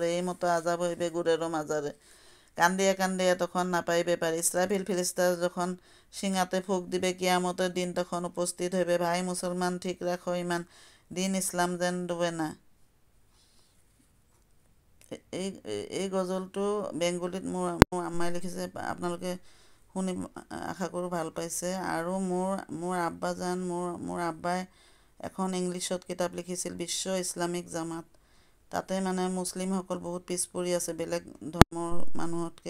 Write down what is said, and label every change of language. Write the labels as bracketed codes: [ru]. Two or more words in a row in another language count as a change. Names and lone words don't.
[bn] এই মতো আজাব হইবে গুড়েরও মাজারে। কান্দিয়া কান্দিয়া তখন নাপাইবে পার। ইসরাফিল ফিরিস্তা যখন সিঙাতে ফুঁক দিবে, কিয়ামতের দিন তখন উপস্থিত হইবে। ভাই মুসলমান, ঠিক রাখো ইমান, দিন ইসলাম যেন ডুবে না। [as] এই এই গজলটো বেংগলীত মোৰ আম্মাই লিখিছে, আপোনালোকে শুনি আশা কৰোঁ ভাল পাইছে। আৰু মোৰ আব্বাজান মোৰ আব্বাই এখন ইংলিছত কিতাপ লিখিছিল, বিশ্ব ইছলামিক জামাত। তাতে মানে মুছলিমসকল বহুত পিছ পৰি আছে বেলেগ ধৰ্মৰ মানুহতকৈ।